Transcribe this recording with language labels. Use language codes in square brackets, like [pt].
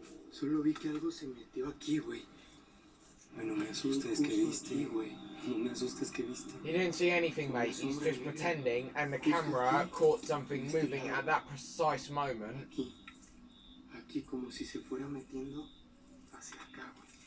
[es] Solo vi que algo se metió aquí, güey. Bueno, me asustes, ¿qué viste, güey? No me asustes, ¿qué viste? [en] He didn't see anything, mate. He's just pretending, and the camera caught something moving at that precise moment. [es] Aquí como si se fuera metiendo hacia acá, güey.